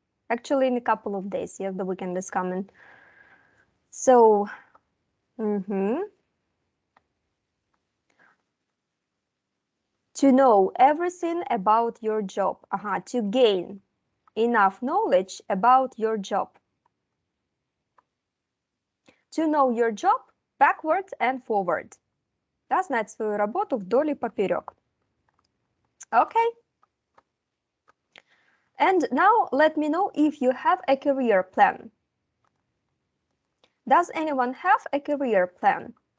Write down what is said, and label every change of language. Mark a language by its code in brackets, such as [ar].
[en] Actually, in a couple of days, yes, the weekend is coming. So, to know everything about your job, to gain enough knowledge about your job. To know your job backward and forward. [ru] Да, знать свою работу вдоль и поперек. [en] Okay. And now let me know if you have a career plan. Does anyone have a career plan?